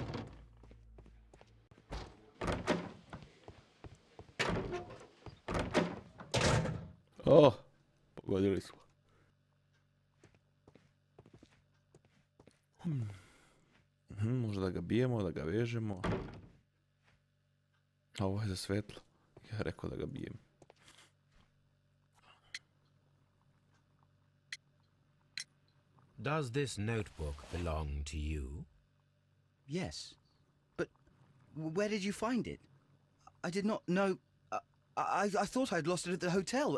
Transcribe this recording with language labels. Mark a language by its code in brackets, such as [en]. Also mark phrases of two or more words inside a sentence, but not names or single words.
[sr] Oh, pogodili smo. Možda da ga bijemo, da ga vežemo. A ovo je za svetlo. Ja rekao da ga bijem. [en] Does this notebook belong to you? Yes. But where did you find it? I did not know... I thought I'd lost it at the hotel.